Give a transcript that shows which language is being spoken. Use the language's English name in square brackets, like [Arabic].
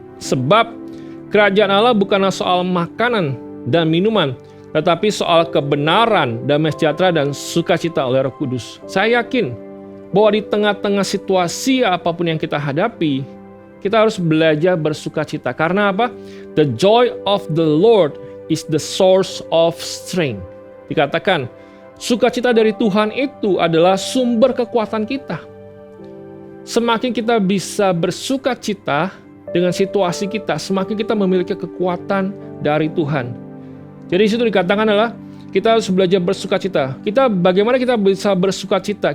[Indonesian] Sebab kerajaan Allah bukanlah soal makanan dan minuman, tetapi soal kebenaran, damai sejahtera, dan sukacita oleh Roh Kudus. Saya yakin bahwa di tengah-tengah situasi apapun yang kita hadapi, kita harus belajar bersukacita. Karena apa? [English] The joy of the Lord is the source of strength. [Indonesian] Dikatakan, sukacita dari Tuhan itu adalah sumber kekuatan kita. Semakin kita bisa bersukacita dengan situasi kita, semakin kita memiliki kekuatan dari Tuhan. Jadi situ dikatakan adalah kita harus belajar bersukacita. Bagaimana kita bisa bersukacita?